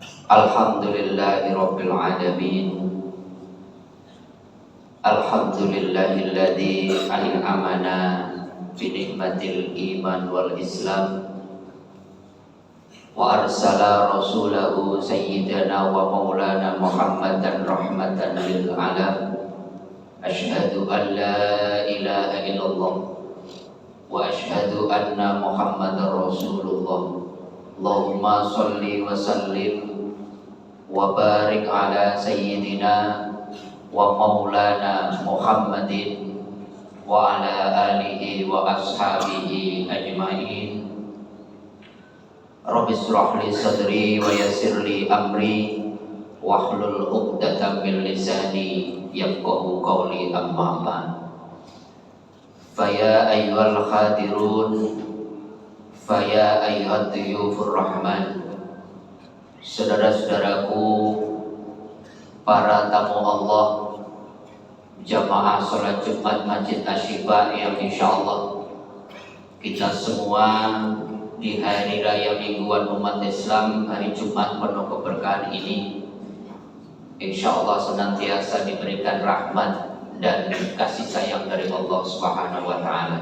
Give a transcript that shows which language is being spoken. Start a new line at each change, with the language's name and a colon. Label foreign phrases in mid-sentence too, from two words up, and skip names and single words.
Arabic: الحمد لله رب العالمين. الحمد لله الذي أنعمنا بنعمة الإيمان والإسلام وأرسل رسوله سيدنا ومولانا محمدا رحمة للعالم. أشهد أن لا إله إلا الله وأشهد أن محمدا رسول الله. اللهم صل وسلم وبارك على سيدنا ومولانا محمد وعلى آله وأصحابه أجمعين. رب اشرح لي صدري ويسر لي أمري واحلل عقدة من لساني يفقهوا قولي, أما بعد. فيا أيها الحاضرون فيا أيها ضيوف الرحمن.
Indonesian: Saudara-saudaraku, para tamu Allah, jamaah sholat Jumat Masjid Asy-Syifa yang insyaallah kita semua di hari raya mingguan umat Islam, hari Jumat penuh keberkahan ini, insyaallah senantiasa diberikan rahmat dan kasih sayang dari Allah
Arabic: سبحانه وتعالى.